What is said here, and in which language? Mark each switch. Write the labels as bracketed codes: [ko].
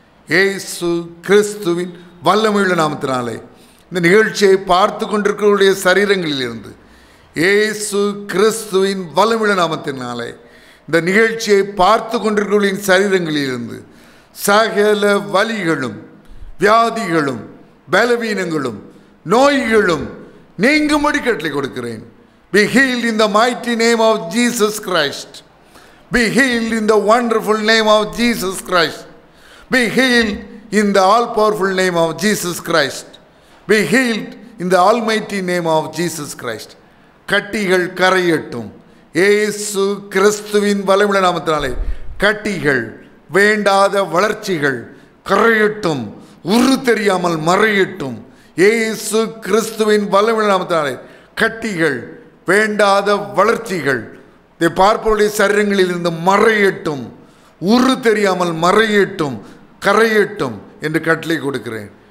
[ta] இயேசு கிறிஸ்துவின் வல்லமையுள்ள நாமத்தினாலே இந்த நிகழ்ச்சியை பார்த்து கொண்டிருக்கிறவருடைய சரீரங்களிலிருந்து, இயேசு கிறிஸ்துவின் வல்லமையுள்ள நாமத்தினாலே இந்த நிகழ்ச்சியை பார்த்து கொண்டிருக்கிறவர்களின் சரீரங்களிலிருந்து சகல வலிகளும் வியாதிகளும் பலவீனங்களும் நோய்களும் நீங்கும்படி கட்டளை கொடுக்கிறேன். [en] Be healed in the mighty name of Jesus Christ. Be healed in the wonderful name of Jesus Christ. Be healed in the all-powerful name of Jesus Christ. Be healed in the almighty name of Jesus Christ. [ta] கட்டிகள் கரையட்டும். இயேசு கிறிஸ்துவின் வல்லமையுள்ள நாமத்தினாலே கட்டிகள், வேண்டாத வளர்ச்சிகள் கரையட்டும், உரு தெரியாமல் மறையட்டும். இயேசு கிறிஸ்துவின் வல்லமையுள்ள நாமத்தினாலே கட்டிகள், வேண்டாத வளர்ச்சிகள் இதை பார்ப்பவருடைய சரீரங்களில் இருந்து மறையட்டும், உரு தெரியாமல் மறையட்டும், கரையட்டும் என்று கட்டளை கொடுக்கிறேன்.